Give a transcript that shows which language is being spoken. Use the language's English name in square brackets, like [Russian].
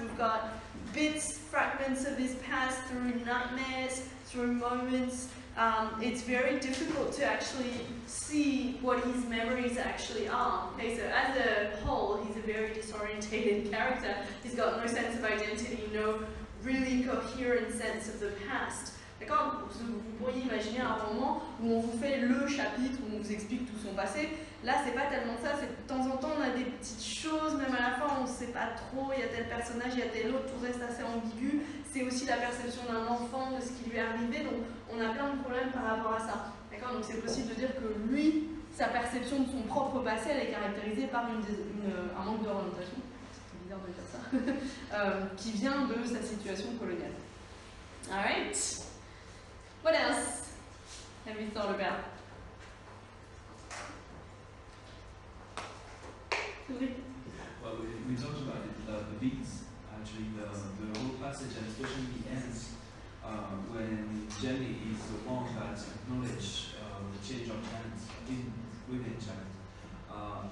[English] We've got bits, fragments of his past through nightmares, through moments. It's very difficult to actually see what his memories actually are. Okay, so as a whole, he's a very disorientated character. He's got no sense of identity, no really coherent sense of the past. [French] D'accord? Vous pourriez imaginer un moment où on vous fait le chapitre, où on vous explique tout son passé. Là, c'est pas tellement ça, c'est de temps en temps on a des petites choses, même à la fin on ne sait pas trop, il y a tel personnage, il y a tel autre, tout reste assez ambigu. C'est aussi la perception d'un enfant de ce qui lui est arrivé, donc on a plein de problèmes par rapport à ça. D'accord? Donc c'est possible de dire que lui, sa perception de son propre passé, elle est caractérisée par un manque d'orientation, c'est bizarre de dire ça, qui vient de sa situation coloniale. [English] Alright. What else have you thought about? Well, we talked about it, the beats, actually, the whole passage, and especially the ends, when Jenny is the one that acknowledges the change of hands within China.